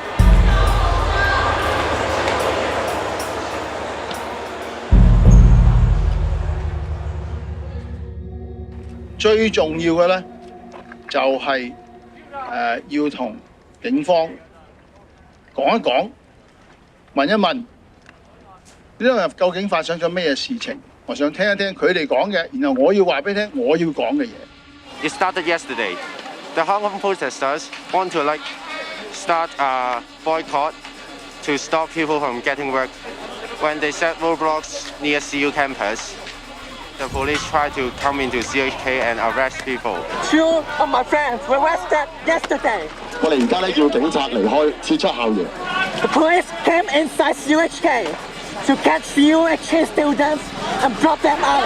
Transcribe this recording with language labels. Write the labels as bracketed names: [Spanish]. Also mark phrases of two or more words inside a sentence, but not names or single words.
[Cantonese] 最重要嘅咧，就係要同警方講一講，問一問，因為究竟發生咗咩事情，我想聽一聽佢哋講嘅，然後我要話俾你聽我要講嘅嘢。 [English] It started yesterday. The Hong Kong protesters want to start a boycott to stop people from getting work. When they set roadblocks near CU campus, the police tried to come into CHK and arrest people. Two of my friends were arrested yesterday. [Cantonese] 我哋而家咧叫警察離開，撤出校園。 [English] The police came inside CHK to catch CHK students and drop them out.